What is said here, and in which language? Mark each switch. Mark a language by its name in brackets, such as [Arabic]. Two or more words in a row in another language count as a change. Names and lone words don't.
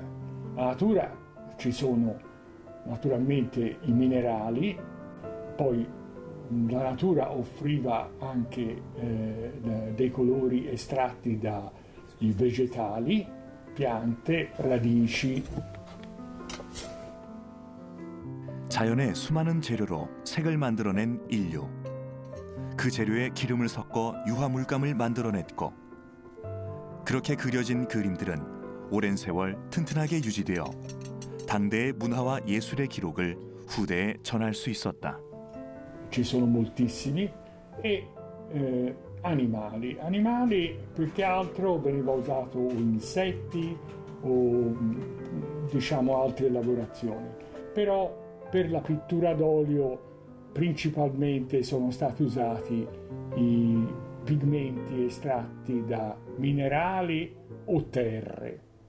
[Italian] La natura, ci sono naturalmente i minerali, poi la natura offriva anche dei colori estratti dai vegetali, piante, radici. [Korean] 자연의 수많은 재료로 색을 만들어낸 인류. 그 재료에 기름을 섞어 유화물감을 만들어냈고, 그렇게 그려진 그림들은 오랜 세월 튼튼하게 유지되어 당대의 문화와 예술의 기록을 후대에 전할 수 있었다. [Italian] Ci sono moltissimi e animali più che altro veniva usato insetti o diciamo altre lavorazioni, però per la pittura d'olio principalmente sono stati usati i pigmenti estratti da minerali o terre.